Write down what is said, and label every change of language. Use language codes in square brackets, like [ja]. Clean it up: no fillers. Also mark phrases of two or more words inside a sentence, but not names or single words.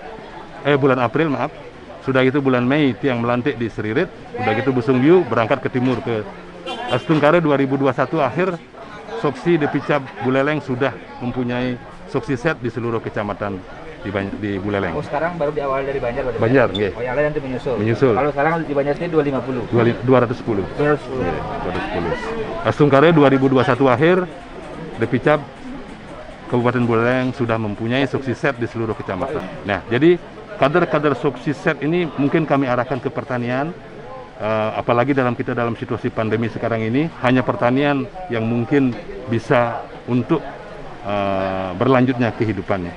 [id] Bulan April maaf. Sudah itu bulan Mei yang melantik di Seririt. Sudah gitu Busungbiu berangkat ke timur ke Astungkare 2021 akhir. Soksi Depicap Buleleng sudah mempunyai Soksi Z di seluruh kecamatan di Buleleng. Oh, sekarang baru diawali dari Banjar? Banjar, nggih. Oh, yang lain nanti menyusul? Menyusul. Kalau sekarang di Banjar ini 250? 210. 210. Astungkare 2021 akhir, Depicap Kabupaten Buleleng sudah mempunyai Soksi Z di seluruh kecamatan. Nah, jadi kader-kader Soksi Z ini mungkin kami arahkan ke pertanian, apalagi kita dalam situasi pandemi sekarang ini, hanya pertanian yang mungkin bisa untuk berlanjutnya kehidupannya.